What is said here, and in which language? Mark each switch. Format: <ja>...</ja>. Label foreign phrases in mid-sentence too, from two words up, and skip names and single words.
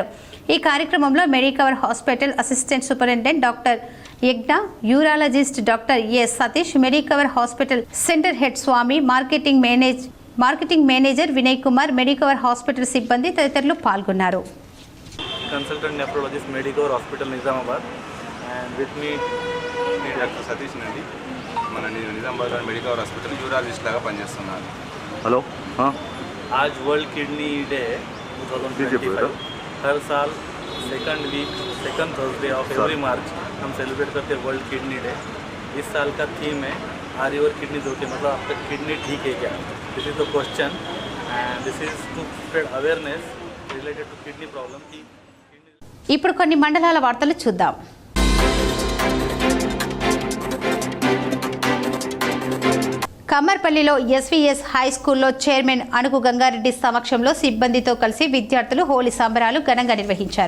<te>ఈ కార్యక్రమంలో మెడికవర్ హాస్పిటల్</te> <en>assistant superintendent</en> <te>డాక్టర్ యజ్ఞ, యూరాలజిస్ట్ డాక్టర్ ఎస్ సతీష్, మెడికవర్ హాస్పిటల్</te> <en>centre head</en> <te>స్వామి,</te> <en>marketing manager</en> <te>వినయ్ కుమార్, మెడికవర్ హాస్పిటల్ సిబ్బంది తదితరులు పాల్గొన్నారు.</te> <en>consultant nephrologist</en> <te>మెడికవర్ హాస్పిటల్ నిజామాబాద్</te> <en>and with me</en> <te>డాక్టర్ సతీష్ అండి. మన నిజామాబాద్ మెడికవర్ హాస్పిటల్ యూరాలజిస్ట్ లాగా పనిచేస్తున్నాను.</te> <hi>हेलो हाँ, आज</hi> <en>World Kidney Day</en> <hi>2025 हर साल</hi> <en>second Thursday of every March</en> <hi>हम सेलिब्रेट करते हैं</hi> <en>World Kidney Day.</en> <hi>इस साल का थीम है</hi> <en>are your kidney okay,</en> <hi>मतलब आपका किडनी ठीक है क्या.</hi> <en>this is the question and this is to spread awareness related to kidney problem.</en> <te>ఇప్పుడు కొన్ని మండలాల వార్తలు చూద్దాం. కమ్మర్పల్లిలో ఎస్వీఎస్ హై స్కూల్లో చైర్మన్ అనుగు గంగారెడ్డి సమక్షంలో సిబ్బందితో కలిసి విద్యార్థులు హోలీ సంబరాలు ఘనంగా నిర్వహించారు.</te>